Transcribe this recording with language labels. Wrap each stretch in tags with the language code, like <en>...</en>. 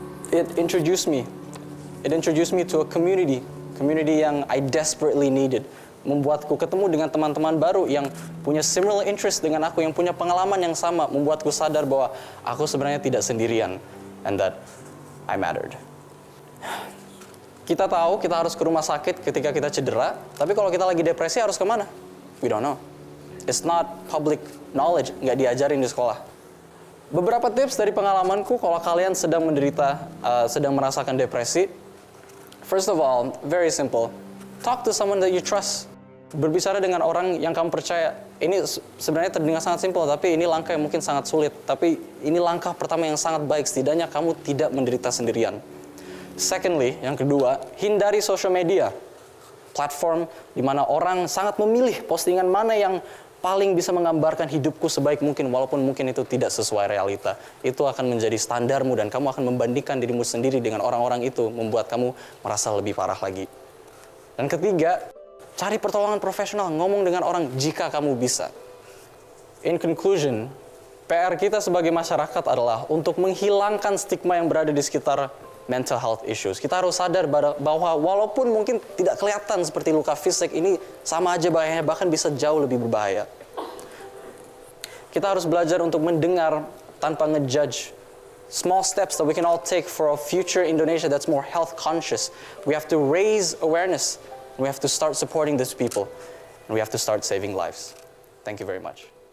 <en>It introduced me to a community</en> <id>yang</id> <en>I desperately needed.</en> <id>Membuatku ketemu dengan teman-teman baru yang punya similar interest dengan aku, yang punya pengalaman yang sama, membuatku sadar bahwa aku sebenarnya tidak sendirian,</id> <en>and that I mattered.</en> <id>Kita tahu kita harus ke rumah sakit ketika kita cedera, tapi kalau kita lagi depresi harus kemana?</id> <en>We don't know. It's not public knowledge,</en> <id>nggak diajarin di sekolah. Beberapa tips dari pengalamanku kalau kalian sedang sedang merasakan depresi.</id> <en>First of all, very simple. Talk to someone that you trust.</en> <id>Berbicara dengan orang yang kamu percaya. Ini sebenarnya terdengar sangat simpel, tapi ini langkah yang mungkin sangat sulit. Tapi ini langkah pertama yang sangat baik. Setidaknya kamu tidak menderita sendirian.</id> <en>Secondly,</en> <id>yang kedua, hindari social media. Platform di mana orang sangat memilih postingan mana yang paling bisa menggambarkan hidupku sebaik mungkin, walaupun mungkin itu tidak sesuai realita. Itu akan menjadi standarmu dan kamu akan membandingkan dirimu sendiri dengan orang-orang itu, membuat kamu merasa lebih parah lagi. Dan ketiga, cari pertolongan profesional, ngomong dengan orang jika kamu bisa.</id> <en>In conclusion,</en> <id>PR kita sebagai masyarakat adalah untuk menghilangkan stigma yang berada di sekitar mental health issues. Kita harus sadar bahwa walaupun mungkin tidak kelihatan seperti luka fisik, ini sama aja bahayanya, bahkan bisa jauh lebih berbahaya. Kita harus belajar untuk mendengar tanpa ngejudge.</id> <en>Small steps that we can all take for a future Indonesia that's more health conscious. We have to raise awareness. We have to start supporting these people. And we have to start saving lives. Thank you very much.</en>